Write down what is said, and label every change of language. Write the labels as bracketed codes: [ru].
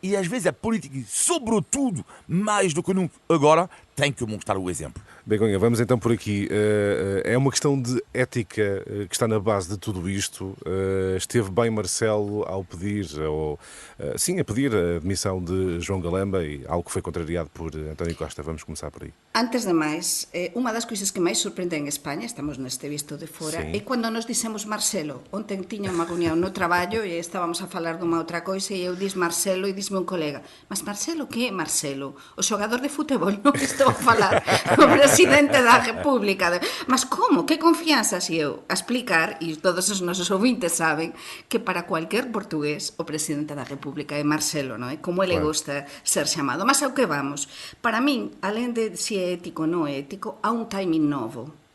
[pt] E às vezes a política, sobretudo, mais do que nunca agora, tem que mostrar o exemplo. Begonha, vamos então por aqui. É uma questão de ética que está na base de tudo isto. Esteve bem Marcelo ao pedir, a pedir a admissão de João Galamba, e algo que foi contrariado por António Costa. Vamos começar por aí. [gl] Antes de máis, unha das coisas que máis sorprende en España, estamos neste visto de fora, Sí. é cando nos dixemos Marcelo. Ontem tiña unha reunión no traballo e estábamos a falar dunha outra coisa e eu dis Marcelo e disme un colega, mas Marcelo, que é Marcelo? O xogador de futebol, non estou a falar o presidente da República. Mas como? Que confianza? Si eu a explicar, e todos os nosos ouvintes saben, que para cualquier portugués o presidente da República é Marcelo, non é? [pt] Como ele gosta ser chamado. Mas ao que vamos? [gl] Para min, alén de si é ético ou non é ético, há un timing novo.